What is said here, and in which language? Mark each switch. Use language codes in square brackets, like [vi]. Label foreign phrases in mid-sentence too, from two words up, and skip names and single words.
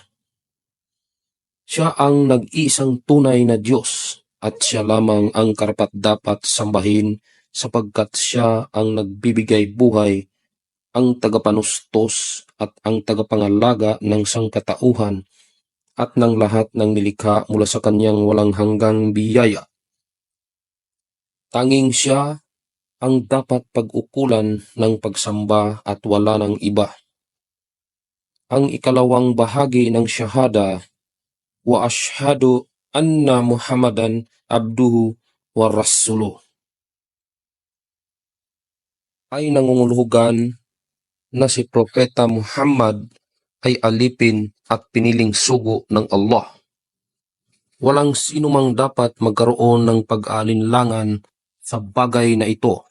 [tl] Siya ang nag-iisang tunay na Diyos at siya lamang ang karapat-dapat sambahin sapagkat siya ang nagbibigay buhay, ang tagapanustos at ang tagapangalaga ng sangkatauhan at ng lahat ng nilikha mula sa kanyang walang hanggang biyaya. Tanging siya ang dapat pag-ukulan ng pagsamba at wala ng iba. Ang ikalawang bahagi ng shahada, [ar] وأشهد أن محمدا عبده ورسوله, [tl] ay nangungulugan na si Propeta Muhammad ay alipin at piniling sugo ng Allah. Walang sino mang dapat magkaroon ng pag-aalinlangan sa bagay na ito.